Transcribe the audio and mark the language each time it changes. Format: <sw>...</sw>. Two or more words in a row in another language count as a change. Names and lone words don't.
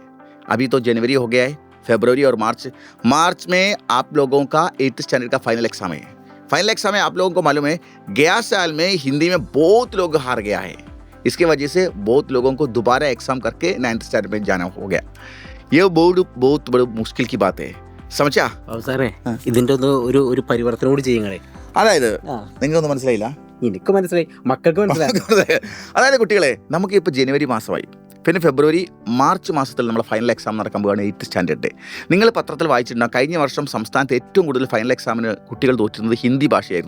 <hi>अभी तो जनवरी हो गया है, फरवरी और मार्च में आप लोगों का 8th स्टैंडर्ड का</hi> <en>final exam</en> <hi>है।</hi> <en>final exam</en> <hi>में आप लोगों को मालूम है, गया साल में हिंदी में बहुत लोग हार गया है। इसके वजह से बहुत लोगों को दोबारा एग्जाम करके 9th स्टैंडर्ड में जाना हो गया। ये बहुत बड़ी मुश्किल की बात है, समझा?</hi> <ml>സാറേ ഇതിന്റെ ഒരു പരിവർത്തനം കൂടി ചെയ്യങ്ങളെ. അതായത് നിങ്ങൾക്കൊന്നും മനസ്സിലായില്ല? എനിക്ക് മനസ്സിലായി, മക്കൾക്ക് മനസ്സിലായി. അതായത് കുട്ടികളെ, നമുക്ക് ഇപ്പോൾ ജനുവരി മാസമായി, പിന്നെ ഫെബ്രുവരി മാർച്ച് മാസത്തിൽ നമ്മൾ</ml> <en>final exam</en> <ml>നടക്കാൻ പോവുകയാണ് 8th സ്റ്റാൻഡേർഡ്. നിങ്ങൾ പത്രത്തിൽ വായിച്ചിട്ടുണ്ടാകും, കഴിഞ്ഞ വർഷം സംസ്ഥാനത്ത് ഏറ്റവും കൂടുതൽ</ml> <en>final exam-ന്</en> <ml>കുട്ടികൾ തോറ്റുന്നത് ഹിന്ദി ഭാഷയായിരുന്നു.</ml>